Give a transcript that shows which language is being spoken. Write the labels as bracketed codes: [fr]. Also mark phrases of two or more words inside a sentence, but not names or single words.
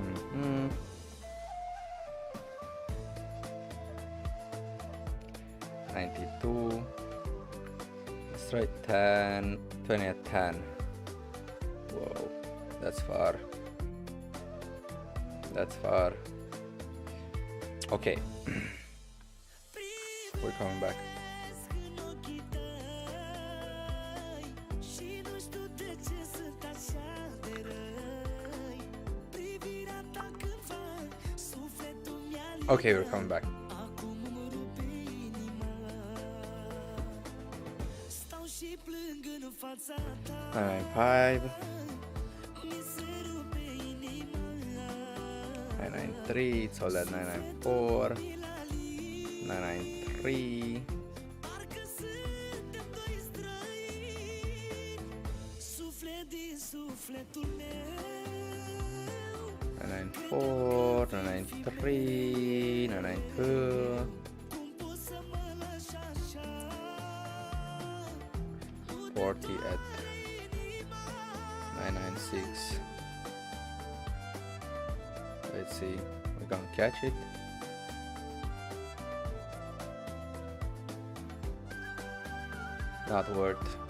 [en] 92. 92. Let's try 10, 20 at 10. Whoa, that's far. That's far. Okay. We're coming back. [ro] în ochii tăi și nu știu de ce sunt așa de răi. Privirea ta când fac sufletul mi-a [en] Okay, we're coming back. [ro] acum îmi rupe inima. Stau și plâng în fața ta, 995, mi se rupe inima. 993, [en] it's all at 994, 993, [ro] Parcă suntem doi străini, suflet din sufletul meu. 994, 993, 992, Cum poți să mă lași așa? [en] 40 at 996. Let's see, we're gonna catch it. Not worth.